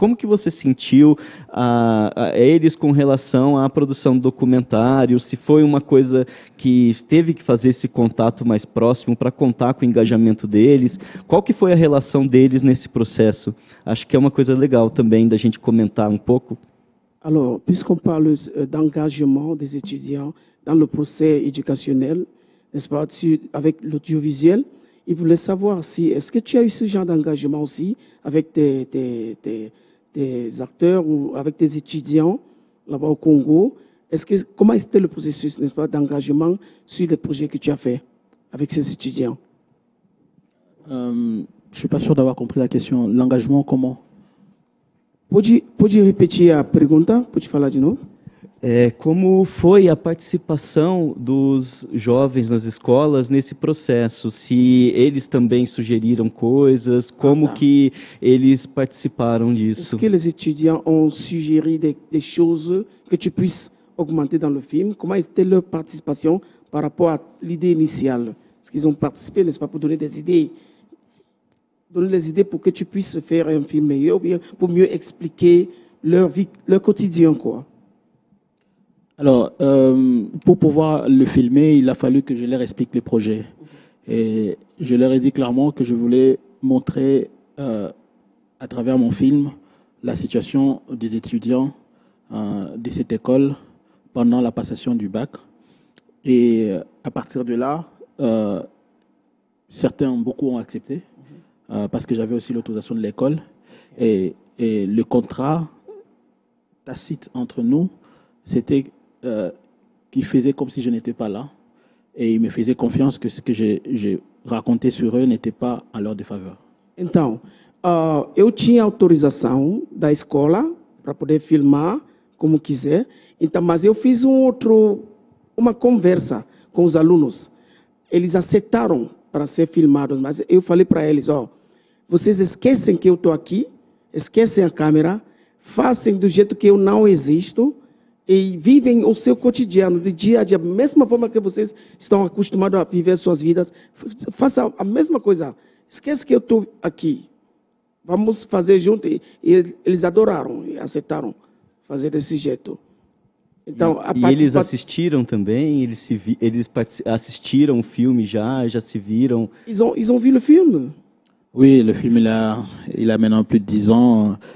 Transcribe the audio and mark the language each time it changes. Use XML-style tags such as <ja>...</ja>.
<pt>Como que você sentiu eles com relação à produção do documentário? Se foi uma coisa que teve que fazer esse contato mais próximo para contar com o engajamento deles? Qual que foi a relação deles nesse processo? Acho que é uma coisa legal também da gente comentar um pouco.</pt> <fr>Alors, puisqu'on parle d'engagement des étudiants dans le procès éducationnel, n'est-ce pas, avec l'audiovisuel, il voulait savoir si, est-ce que tu as eu ce genre d'engagement aussi avec tes acteurs ou avec tes étudiants là-bas au Congo? Comment était le processus, n'est-ce pas, d'engagement sur les projets que tu as fait avec ces étudiants? Je ne suis pas sûr d'avoir compris la question. L'engagement, comment?</fr> <pt>Pode repetir a pergunta? Pode falar de novo? Como foi a participação dos jovens nas escolas nesse processo? Se eles também sugeriram coisas, como que eles participaram disso?</pt> <fr>Est-ce que les étudiants ont suggéré des choses que tu puisses augmenter dans le film? Comment était leur participation par rapport à l'idée initiale? Est-ce qu'ils ont participé, n'est-ce pas, pour donner des idées? Donner les idées pour que tu puisses faire un film meilleur, ou bien pour mieux expliquer leur vie, leur quotidien, quoi? Alors, pour pouvoir le filmer, il a fallu que je leur explique le projet. Et je leur ai dit clairement que je voulais montrer à travers mon film la situation des étudiants de cette école pendant la passation du bac. Et à partir de là, certains, beaucoup ont accepté, parce que j'avais aussi l'autorisation de l'école. Et le contrat tacite entre nous, c'était qu'ils faisaient comme si je n'étais pas là. Et ils me faisaient confiance que ce que j'ai raconté sur eux n'était pas à leur défaveur.</fr> <pt>Então, eu tinha autorização da escola para poder filmar como quiser. Então, mas eu fiz uma conversa com os alunos. Eles aceitaram para ser filmados, mas eu falei para eles, vocês esquecem que eu estou aqui, esquecem a câmera, façam do jeito que eu não existo e vivem o seu cotidiano, de dia a dia, da mesma forma que vocês estão acostumados a viver suas vidas, façam a mesma coisa. Esquece que eu estou aqui. Vamos fazer junto. E eles adoraram e aceitaram fazer desse jeito. Então, eles assistiram também? Eles assistiram o filme já se viram?</pt> <fr>Ils ont vu le film? Oui, le film, il a maintenant plus de 10 ans.</fr>